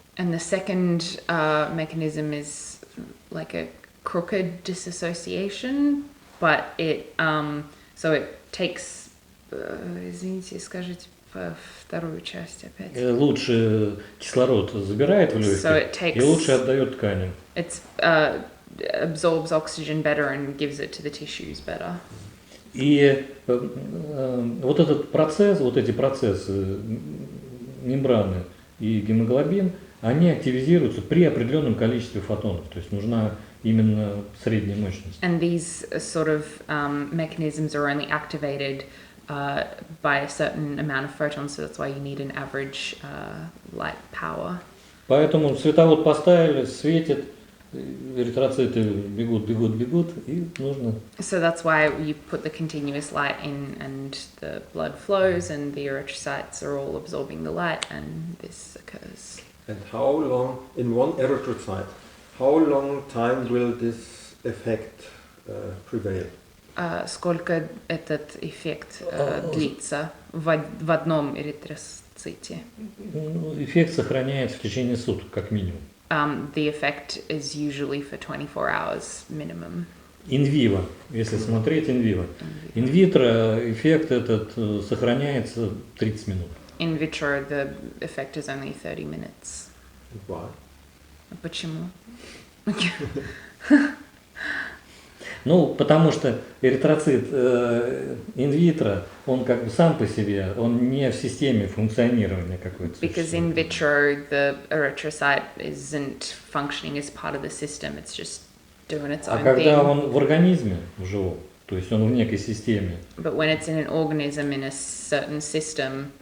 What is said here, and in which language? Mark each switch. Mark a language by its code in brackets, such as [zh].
[en] And the second mechanism is like a crooked dissociation, but it takes. [ru] Извините, скажите вторую часть опять. Лучше кислород забирает в легкие и лучше отдает тканям. [en] It absorbs oxygen better and gives it to the tissues better. [ru] И вот этот процесс, вот эти процессы мембраны и гемоглобин, они активизируются при определенном количестве фотонов, то есть нужна именно средняя мощность. [en] And these sort of mechanisms are only activated by a certain amount of photons, so that's why you need an average light power. [ru] Поэтому световод поставили, светит, Эритроциты бегут, и нужно... [en] So that's why you put the continuous light in and the blood flows and the erythrocytes are all absorbing the light and this occurs. And how long, in one erythrocyte, how long time will this effect prevail? [ru] Сколько этот эффект длится в одном эритроците? Эффект сохраняется в течение суток, как минимум. [en] The effect is usually for 24 hours minimum. [ru] Инвиво, если смотреть инвиво. Инвитро эффект этот сохраняется 30 минут. [en] In vitro, the effect is only 30 minutes. Why? [ru] Почему? Ну, потому что эритроцит инвитро, он как бы сам по себе, он не в системе функционирования какой-то. [en] Because in vitro, the erythrocyte isn't functioning as part of the system, it's just doing its [ru] А [en] own [ru] когда [en] thing. [ru] он в организме, в живом, то есть он в некой системе [en] But when it's in an organism in a certain system